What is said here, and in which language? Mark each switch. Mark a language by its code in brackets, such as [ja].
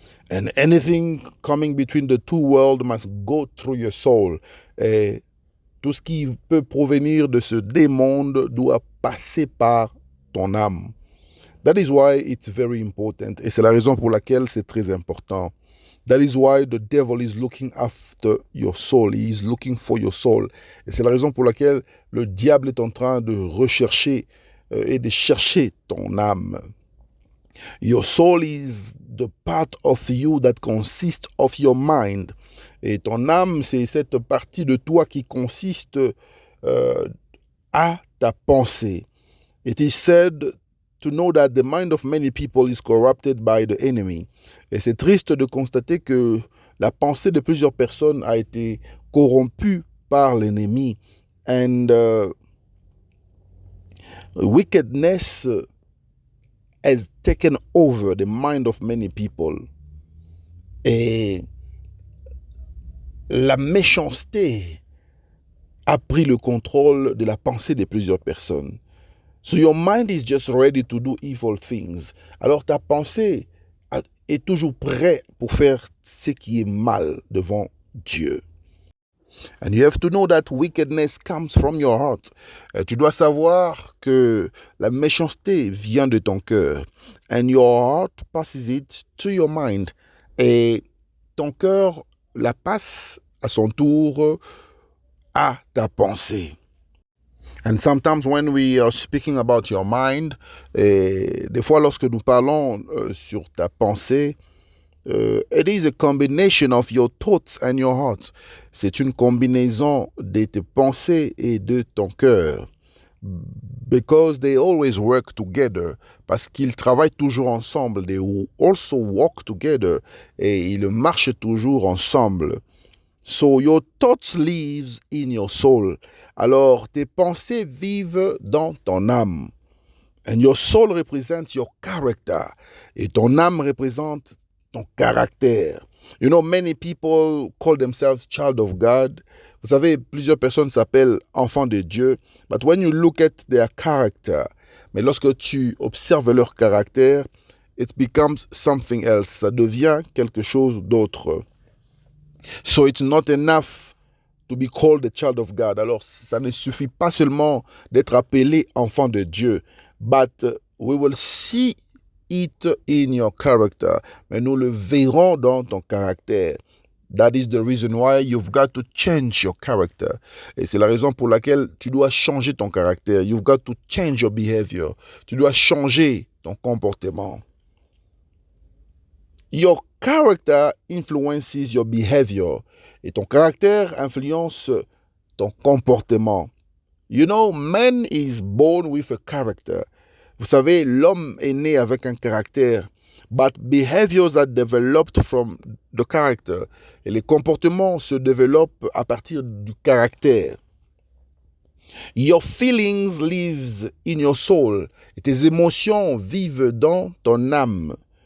[en] And anything coming between the two worlds must go through your soul. [fr] Et tout ce qui peut provenir de ce démonde doit passer par ton âme. [en] That is why it's very important. [fr] Et c'est la raison pour laquelle c'est très important. [en] That is why the devil is looking after your soul. He is looking for your soul. [fr] Et c'est la raison pour laquelle le diable est en train de rechercher et de chercher ton âme. [en] Your soul is the part of you that consists of your mind. [fr] Et ton âme, c'est cette partie de toi qui consiste à ta pensée. [en] It is said to know that the mind of many people is corrupted by the enemy. [fr] Et c'est triste de constater que la pensée de plusieurs personnes a été corrompue par l'ennemi. [en] And wickedness has taken over the mind of many people. [fr] Et la méchanceté a pris le contrôle de la pensée de plusieurs personnes. [en] So your mind is just ready to do evil things. [fr] Alors ta pensée est toujours prête pour faire ce qui est mal devant Dieu. [en] And you have to know that wickedness comes from your heart. [fr] Tu dois savoir que la méchanceté vient de ton cœur. [en] And your heart passes it to your mind. [fr] Et ton cœur la passe à son tour à ta pensée. [en] And sometimes when we are speaking about your mind, [fr] des fois lorsque nous parlons sur ta pensée, [en] it is a combination of your thoughts and your heart. [fr] C'est une combinaison de tes pensées et de ton cœur. [en] Because they always work together. [fr] Parce qu'ils travaillent toujours ensemble. [en] They also walk together. [fr] Et ils marchent toujours ensemble. [en] So your thoughts lives in your soul. [fr] Alors tes pensées vivent dans ton âme. [en] And your soul represents your character. [fr] Et ton âme représente ton caractère. [en] You know, many people call themselves child of God. [fr] Vous savez, plusieurs personnes s'appellent enfants de Dieu. [en] But when you look at their character, [fr] mais lorsque tu observes leur caractère, [en] it becomes something else. [fr] Ça devient quelque chose d'autre. [en] So it's not enough to be called a child of God. [fr] Alors, ça ne suffit pas seulement d'être appelé enfant de Dieu. [en] But we will see it in your character. [fr] Mais nous le verrons dans ton caractère. [en] That is the reason why you've got to change your character. [fr] Et c'est la raison pour laquelle tu dois changer ton caractère. [en] You've got to change your behavior. [fr] Tu dois changer ton comportement. [en] Your character influences your behavior. [fr] Et ton caractère influence ton comportement. [en] You know, man is born with a character. [fr] Vous savez, l'homme est né avec un caractère. [en] But behaviors are developed from the character. [fr] Et les comportements se développent à partir du caractère. [en] Your feelings lives in your soul. [fr] Et tes émotions vivent dans ton âme.